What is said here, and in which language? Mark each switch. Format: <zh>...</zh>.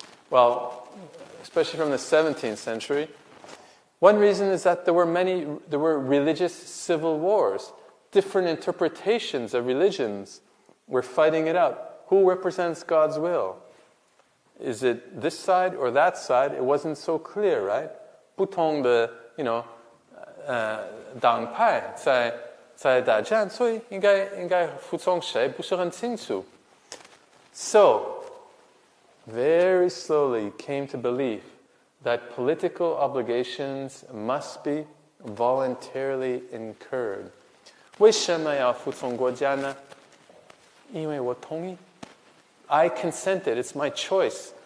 <en>Well, especially from the 17th century. One reason is that there were religious civil wars. Different interpretations of religions were fighting it out. Who represents God's will? Is it this side or that side? It wasn't so clear, right?</en> <zh>不同的党派在打战，所以应该服从谁不是很清楚。</zh> <en>So, very slowly came to believe that political obligations must be voluntarily incurred.</en> <zh>为什么要服从国家呢？因为我同意。</zh> <en>I consented. It's my choice.</en>